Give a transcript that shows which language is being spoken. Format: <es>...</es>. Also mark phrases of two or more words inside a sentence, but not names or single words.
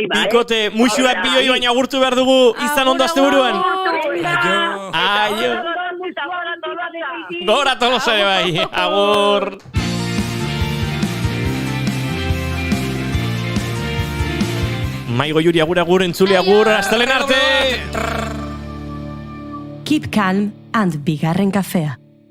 <eu>Bikote, muixuak bioi baina agurtu behar dugu izan ondo azte buruan. Aio. Gora Tolosa ere bai, agur. Maigo Juri agur, entzule agur, astelen arte!</eu> <en>Keep calm and</en> <eu>bigarren kafea.</eu>